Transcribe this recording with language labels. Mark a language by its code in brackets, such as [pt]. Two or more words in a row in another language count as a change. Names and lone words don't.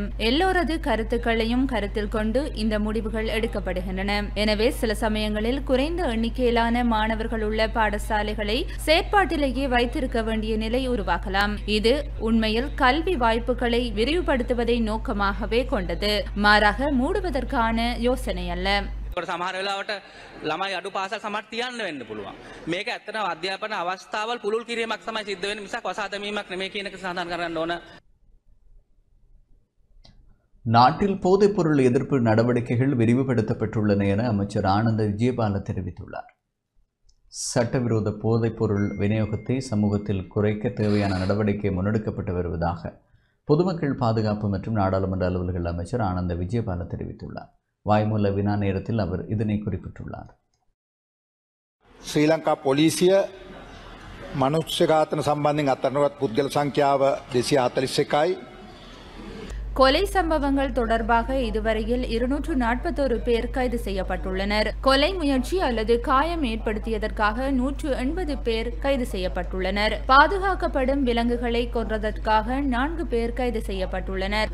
[ta] எல்லோரது கருத்துக்களையும் கருத்தில் கொண்டு இந்த முடிவுகள் எடுக்கப்படுகின்றன. எனவே சில சமயங்களில் குறைந்த எண்ணிக்கையிலான மாணவர்கள் உள்ள பாடசாலைகளை செயற்பாட்டிலேயே வைத்திருக்க வேண்டிய நிலை உருவாகலாம். இது உண்மையில் கல்வி வாய்ப்புகளை விரிவுபடுத்துவதை நோக்கமாகவே கொண்டது, மாறாக மூடுவதற்கான யோசனை அல்ல. [si] සමහර වෙලාවට ළමයි අඩු පාසල් සමහර තියන්න වෙන්න පුළුවන්. මේක ඇත්තටම අධ්‍යාපන අවස්ථාවල් පුළුල් කිරීමක් තමයි සිද්ධ වෙන්නේ මිසක් වසා දැමීමක් නෙමෙයි කියන එක සඳහන් කරන්න ඕන. [ta] நாட்டில் போதைப்பொருள் எதிர்ப்பு நடவடிக்கைகள் விரிவுபடுத்தப்பட்டுள்ளன என அமைச்சர் ஆனந்த விஜயபால தெரிவித்துள்ளார். சட்டவிரோத போதைப்பொருள் விநியோகத்தை சமூகத்தில் குறைக்க தேவையான நடவடிக்கை முன்னெடுக்கப்பட்டு வருவதாக பொதுமக்கள் பாதுகாப்பு மற்றும் நாடாளுமன்ற அலுவல்கள் அமைச்சர் ஆனந்த விஜயபால தெரிவித்துள்ளார். வாய்மூல வினா நேரத்தில் அவர் இதனை குறிப்பிட்டுள்ளார். [si] ශ්‍රී ලංකා පොලිසිය මනුෂ්‍ය ඝාතන සම්බන්ධයෙන් අත්අඩංගුවත් පුද්ගල සංඛ්‍යාව 241යි. [ta] கொலை சம்பவங்கள் தொடர்பாக இதுவரையில் 241 பேர் கைது செய்யப்பட்டுள்ளனர். கொலை முயற்சி அல்லது காயம் ஏற்படுத்தியதற்காக 180 பேர் கைது செய்யப்பட்டுள்ளனர். பாதுகாக்கப்படும் விலங்குகளை கொன்றதற்காக 4 பேர் கைது செய்யப்பட்டுள்ளனர்.